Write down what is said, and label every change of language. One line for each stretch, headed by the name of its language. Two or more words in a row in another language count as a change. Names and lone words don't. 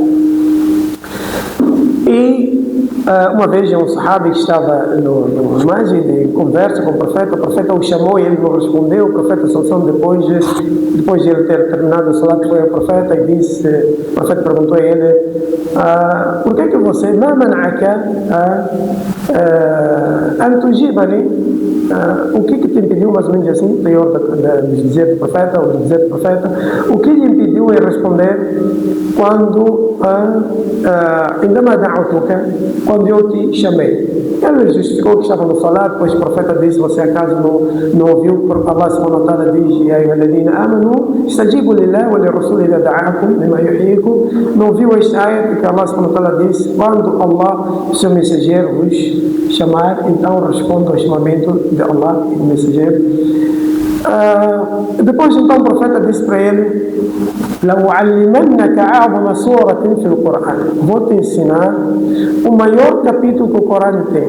Portuguese: E uma vez um sahabi que estava no masjid de conversa com o profeta o chamou e ele não respondeu. O profeta depois de ele ter terminado o salat, foi ao profeta e disse, o profeta perguntou a ele: por que você,
Arabic: ما منعك أن تجيبني?
Portuguese: O que te impediu, mais ou menos assim, pior de dizer do profeta, ou de dizer do profeta, o que lhe impediu em responder quando quando eu te chamei? Ele justificou que estava no salat, pois o profeta disse: você acaso não ouviu? Porque Allah
Arabic: سبحانه وتعالى
Portuguese: diz:
Arabic: يا أيها الذين آمنوا استجيبوا لله وللرسول إذا دعاكم لما يحييكم.
Portuguese: Não ouviu este ayat que Allah
Arabic: سبحانه وتعالى
Portuguese: disse: quando Allah, o seu mensageiro, vos chamar, então responda ao chamamento de Allah e do mensageiro. Depois então o profeta disse para ele: vou te ensinar o maior capítulo que o Corão tem.